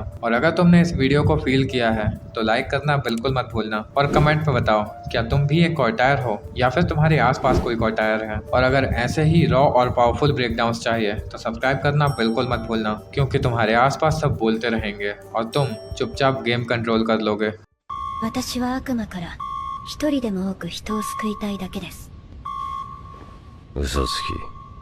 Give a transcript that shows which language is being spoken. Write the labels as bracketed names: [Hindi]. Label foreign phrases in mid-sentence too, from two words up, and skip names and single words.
[Hindi] और अगर तुमने इस वीडियो को फील किया है तो लाइक करना बिल्कुल मत भूलना और कमेंट में बताओ क्या तुम भी एक क्वार्टायर हो या फिर तुम्हारे आसपास कोई क्वार्टायर है। और अगर ऐसे ही रॉ और [English] powerful breakdowns [Hindi] चाहिए तो सब्सक्राइब करना बिल्कुल मत भूलना, क्योंकि तुम्हारे आसपास सब बोलते रहेंगे और तुम चुपचाप [English] game control [Hindi] कर लोगे। [Japanese] 私は悪魔から一人でも多く人を救いたいだけです。嘘つき。